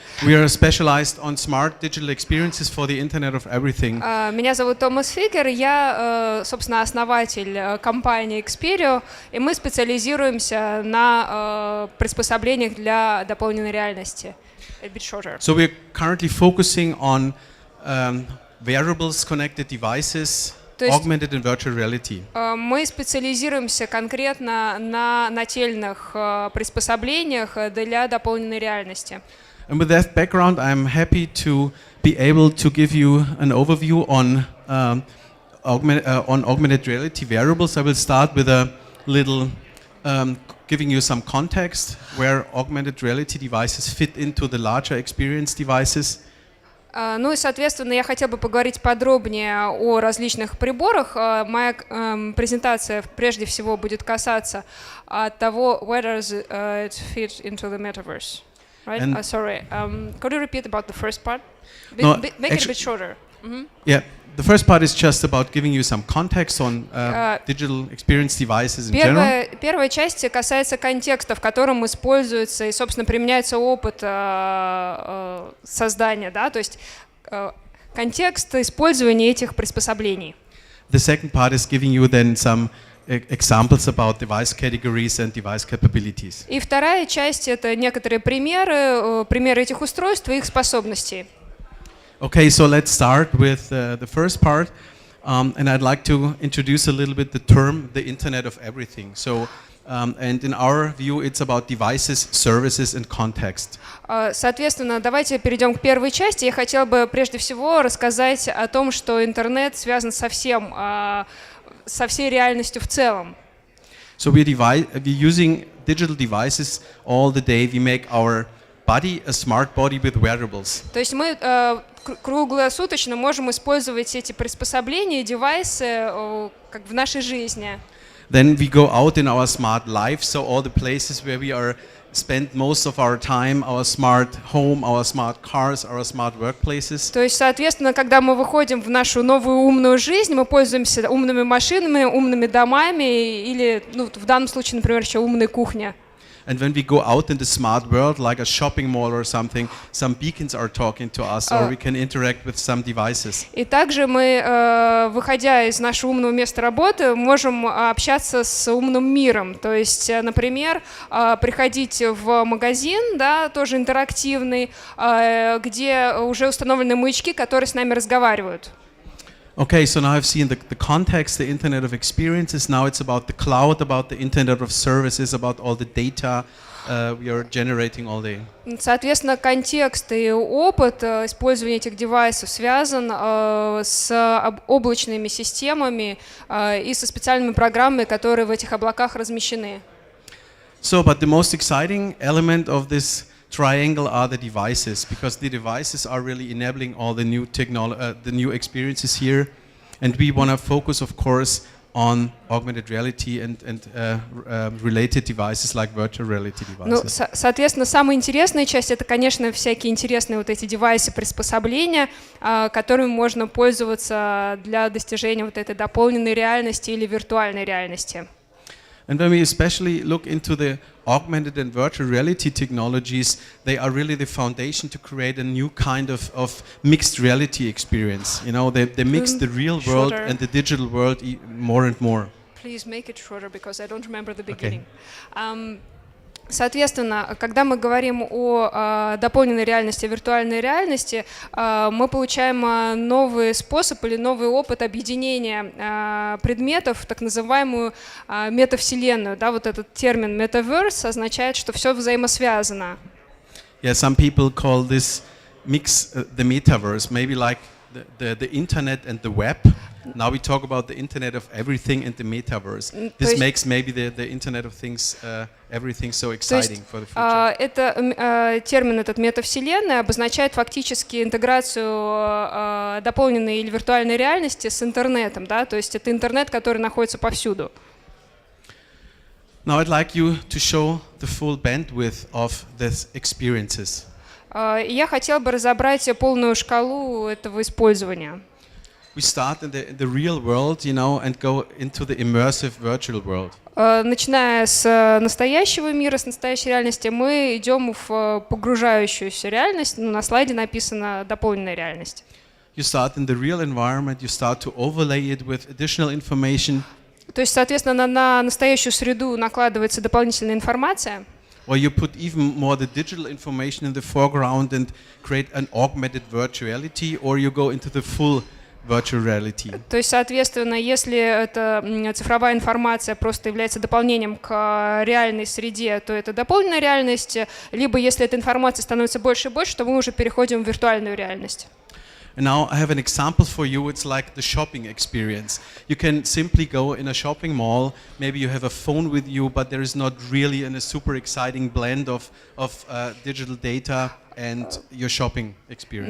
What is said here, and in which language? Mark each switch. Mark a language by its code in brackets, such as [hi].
[en] We are specialized on smart digital experiences for the Internet of Everything. [ru] Меня зовут Томас Фикерт, я, собственно, основатель компании Experio, и мы специализируемся на приспособлениях для дополненной реальности. [en] A bit shorter. So we're currently focusing on wearables, connected devices, augmented and virtual reality. [ru] Мы специализируемся конкретно на нательных приспособлениях для дополненной реальности. [en] And with that background, I'm happy to be able to give you an overview on augmented reality wearables. I will start with a little giving you some context where augmented reality devices fit into the larger experience devices. [ru] Ну и, соответственно, я хотела бы поговорить подробнее о различных приборах. Моя презентация прежде всего будет касаться того, [en] whether it fits into the metaverse. Right? Sorry. Could you repeat about the first part? Make it a bit shorter. Yeah, the first part is just about giving you some context on digital experience devices in general. [ru] Первая часть касается контекста, в котором используется и, собственно, применяется опыт создания, да, то есть контекст использования этих приспособлений. [en] The second part is giving you then some examples about device categories and device capabilities. [ru] И вторая часть — это некоторые примеры этих устройств и их способностей. [en] Okay, so let's start with the first part, and I'd like to introduce a little bit the term the Internet of Everything. So, and in our view, it's about devices, services, and context. [ru] Соответственно, давайте перейдем к первой части. Я хотела бы прежде всего рассказать о том, что интернет связан со всей реальностью в целом. [en] So we're using digital devices all the day. We make our body a smart body with wearables. [ru] То есть мы круглосуточно можем использовать эти приспособления, девайсы как в нашей жизни. [en] Then we go out in our smart life, so all the places where we spend most of our time, our smart home, our smart cars, our smart workplaces. [ru] То есть, соответственно, когда мы выходим в нашу новую умную жизнь, мы пользуемся умными машинами, умными домами или, в данном случае, например, еще умной кухней. [en] And when we go out in the smart world, like a shopping mall or something, some beacons are talking to us, or we can interact with some devices. [ru] И также мы, выходя из нашего умного места работы, можем общаться с умным миром. То есть, например, приходить в магазин, да, тоже интерактивный, где уже установлены маячки, которые с нами разговаривают. [en] Okay, so now I've seen the context, the Internet of Experiences. Now it's about the cloud, about the Internet of Services, about all the data we are generating all day. [ru] Соответственно, контекст и опыт использования этих девайсов связан с облачными системами и со специальными программами, которые в этих облаках размещены. [en] So, but the most exciting element of this triangle are the devices, because the devices are really enabling all the new the new experiences here, and we want to focus, of course, on augmented reality and related devices like virtual reality devices. [ru] Соответственно, самая интересная часть — это, конечно, всякие интересные вот эти девайсы, приспособления, которыми можно пользоваться для достижения вот этой дополненной реальности или виртуальной реальности. [en] And when we especially look into the augmented and virtual reality technologies, they are really the foundation to create a new kind of mixed reality experience. You know, they mix the real world and the digital world more and more. Please make it shorter, because I don't remember the beginning. [ru] Соответственно, когда мы говорим о дополненной реальности, виртуальной реальности, мы получаем новый способ или новый опыт объединения предметов в так называемую метавселенную. Да, вот этот термин metaverse означает, что все взаимосвязано. [en] Yeah, some people call this mix the metaverse, maybe like the internet and the web. Now we talk about the Internet of Everything and the Metaverse. This makes maybe the Internet of Things, everything so exciting for the future. [ru] Термин этот метавселенная обозначает фактически интеграцию дополненной или виртуальной реальности с интернетом, да, то есть это интернет, который находится повсюду. [en] Now I'd like you to show the full bandwidth of these experiences. [ru] И я хотела бы разобрать полную шкалу этого использования. [en] We start in the real world, and go into the immersive virtual world. [ru] Начиная с настоящего мира, с настоящей реальности, мы идем в погружающуюся реальность. На слайде написано «дополненная реальность». [en] You start in the real environment, you start to overlay it with additional information. [ru] То есть, соответственно, на настоящую среду накладывается дополнительная информация. [en] Or you put even more the digital information in the foreground and create an augmented virtuality, or you go into the full virtual reality. [ru] То есть, соответственно, если эта цифровая информация просто является дополнением к реальной среде, то это дополненная реальность, либо если эта информация становится больше и больше, то мы уже переходим в виртуальную реальность. [en] And now I have an example for you. It's like the shopping experience. You can simply go in a shopping mall. Maybe you have a phone with you, but there is not really a super exciting blend of digital data and your shopping experience.